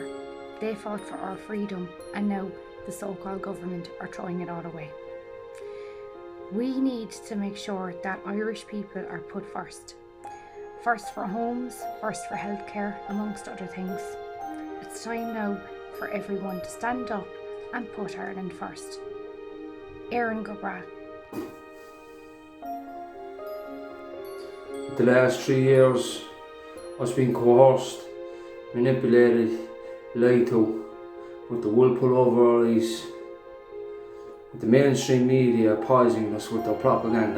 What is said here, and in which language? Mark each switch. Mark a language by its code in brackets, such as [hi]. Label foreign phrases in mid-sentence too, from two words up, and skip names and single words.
[en] They fought for our freedom, and now the so-called government are throwing it all away. We need to make sure that Irish people are put first. First for homes, first for healthcare, amongst other things. It's time now for everyone to stand up and put Ireland first. [ga] Éire go bragh. [en] The last 3 years, I've been coerced, manipulated, lied to, with the wool pulled over our eyes, with the mainstream media poisoning us with their propaganda.